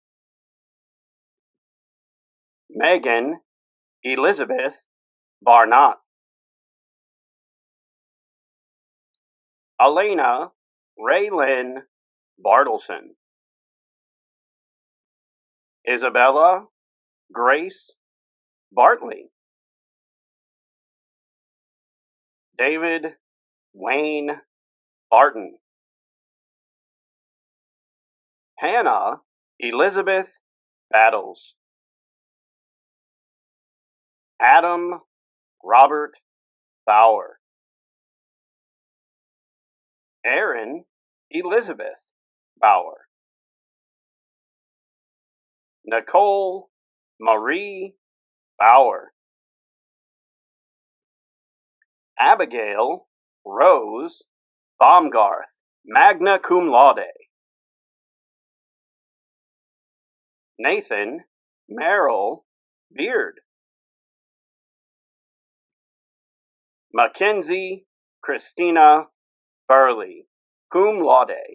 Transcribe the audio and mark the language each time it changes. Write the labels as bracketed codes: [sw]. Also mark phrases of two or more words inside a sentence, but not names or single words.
[en] Megan Elizabeth Barnott. Elena Raylyn Bartleson. Isabella Grace Bartley. David Wayne Barton. Hannah Elizabeth Battles. Adam Robert Bauer. Erin Elizabeth Bauer. Nicole Marie Bauer. Abigail Rose Baumgarth, [la] magna cum laude. [en] Nathan Merrill Beard. Mackenzie Christina Burley, [la] cum laude.